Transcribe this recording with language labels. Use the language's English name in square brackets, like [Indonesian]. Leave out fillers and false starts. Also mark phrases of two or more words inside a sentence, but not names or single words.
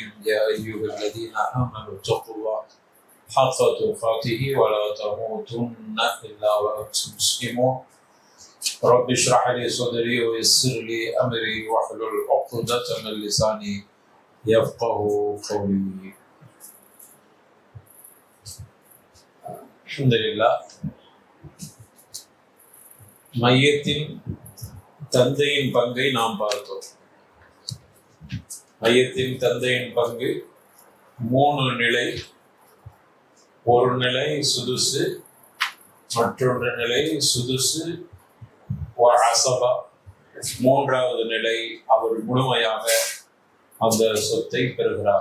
[Arabic] يا أيها الذين آمنوا اتقوا الله حق تقاته ولا تموتن إلا وأنتم مسلمون. رب اشرح لي صدري ويسر لي أمري واحلل عقدة من لساني يفقه قولي. الحمد لله. [Tamil] மையத்தின் தந்தையின் பங்கை நாம் பார்த்தோம். மையத்தின் தந்தையின் பங்கு 3 நிலை. ஒரு நிலை சுதுசு, மற்றொன்று நிலை [Arabic] سدس عصبة, [Tamil] 3வது நிலை அவர் முழுமையாக அந்த சொத்தை பெறுகிறார்.